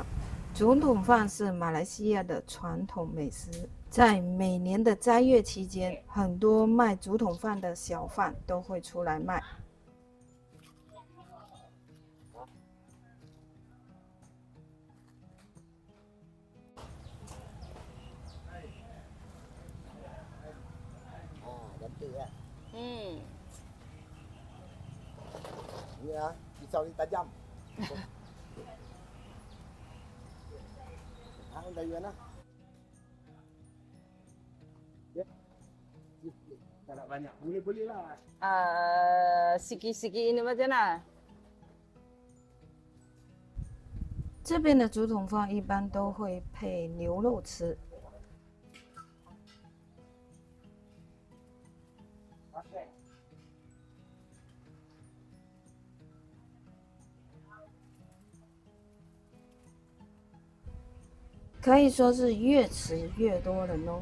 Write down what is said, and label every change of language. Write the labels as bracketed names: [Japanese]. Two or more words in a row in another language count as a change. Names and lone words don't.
[Chinese] 竹筒饭是马来西亚的传统美食，在每年的斋月期间，很多卖竹筒饭的小贩都会出来卖。嗯， [Malay] Ini ah, pisau ni tajam. Hang dari mana? Ya. Tak nak banyak. Boleh lah. sikit-sikit ini macam mana？ [Chinese] 这边的竹筒饭一般都会配牛肉吃。可以说是越吃越多人哦。